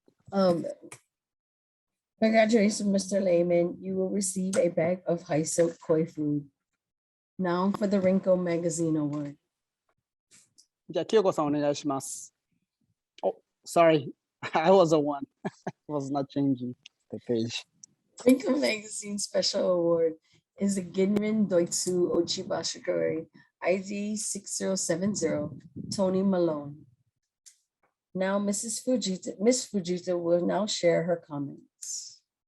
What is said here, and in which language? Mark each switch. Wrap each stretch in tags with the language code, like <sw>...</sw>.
<en>Congratulations, Mr. Lehman. You will receive a bag of high silk koi food. Now for the Rinko Magazine Award.</en> <ja>じゃあ、清子さんお願いします。</ja> <en>Oh, sorry. I was the one. was not changing the page. Rinko Magazine Special Award is the Ginrin Doitsu Ochibashikari ID 6070 Tony Malone. Now Miss Fujita will now share her comments.</en>